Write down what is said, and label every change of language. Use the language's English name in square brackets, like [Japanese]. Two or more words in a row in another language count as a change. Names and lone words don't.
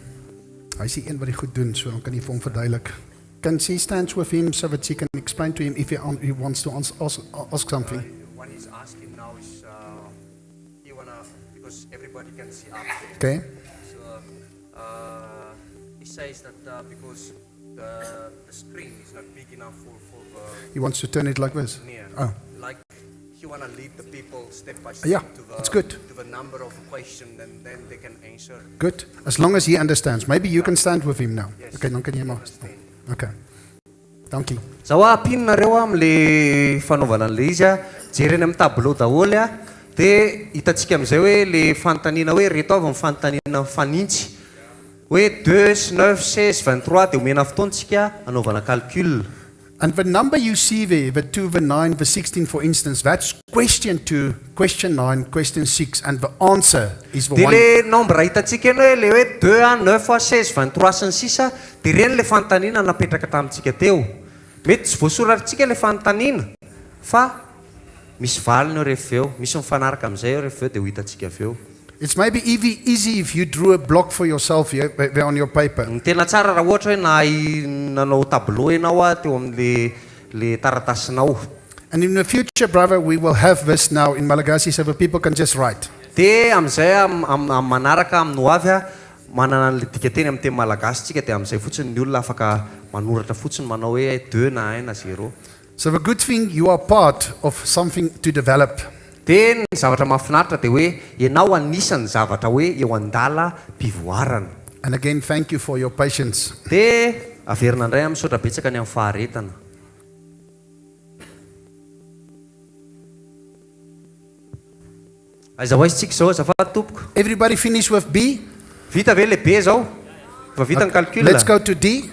[Afrikaans] Hy is die een wat die goed doen, so dan kan jy vir hom verduidelik. [English] Can she stand with him so that she can explain to him if he wants to ask something? What he's asking now is, he wanna, because everybody can see up there. Okay. So he says that because the screen is not big enough for He wants to turn it like this. near. Oh. Like he wanna lead the people step by step Yeah, to the that's good. to the number of question, and then they can answer. Good. As long as he understands. Maybe you can stand with him now. Yes. [Afrikaans] Okay, dan kan jy maar. Okay. Dankie. [Malagasy] Zao ampinonareo amin'ilay fanaovana an'ilay izy jereny amin'ny tableau daholo dia hitantsika amin'izay hoe le fanontaniana hoe reto avy ny fanontaniana mifanintsy hoe 2 sy 9, 16, 23 dia omena fotoantsika anaovana calcul. [English] And the number you see there, the 2, the 9, the 16, for instance, that's question 2, question 9, question 6, and the answer is the [Malagasy] Dia [English] one. [French] le nombre [Malagasy] hitantsika eny hoe le hoe 2, 9, 16, 23 sy ny sisa dia ireny le fanontaniana napetraka tamintsika teo. Mety tsy voasoratritsika le fanontaniana fa misy valiny eo rehefa eo, misy mifanaraka amin'izay eo rehefa eo dia ho hitantsika avy eo. [English] It's maybe easy if you drew a block for yourself here, there on your paper. [Malagasy] Ny tena tsara raha ohatra hoe nanao tableau ianao teo amin'le taratasinao. [English] And in the future, brother, we will have this now in Malagasy so that people can just write. [Malagasy] Dia amin'izay manaraka amin'ny ho avy manana an'ilay dikateny amin'ny teny malagasy tsika dia amin'izay fotsiny ny olona afaka manoratra fotsiny manao hoe 2 na 1 na 0. [English] So the good thing, you are part of something to develop. [Malagasy] Dia ny zavatra mahafinaritra dia hoe ianao anisan'ny zavatra hoe eo andala mpivoarana. [English] And again, thank you for your patience. [Malagasy] Dia averina indray amin'ny misaotra betsaka ny amin'ny faharetana. Aiza hoaizitsika izao azafady tompoko. [English] Everybody finish with B? [Malagasy] Vita ve lehibe zao? Fa vita ny calcul. [English] Let's go to D.